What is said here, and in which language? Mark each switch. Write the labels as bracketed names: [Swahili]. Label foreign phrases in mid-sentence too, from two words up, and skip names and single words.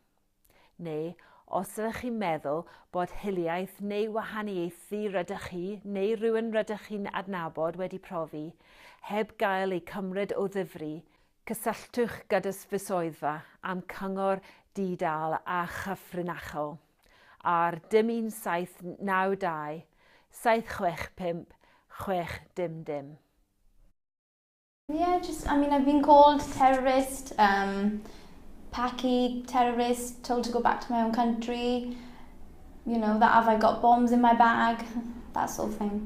[Welsh] Neu, os ydych chi'n meddwl bod hiliaeth neu wahaniaethu rydych chi neu rhywun rydych chi'n adnabod wedi profi, heb gael ei cymryd o ddifri, cysylltwch gyda fy swyddfa am cyngor di-dal a chyfrinachol ar dim 1792 765 6 [English] Yeah, I've been called terrorist, Paki terrorist, told to go back to my own country, that have I got bombs in my bag, that sort of thing.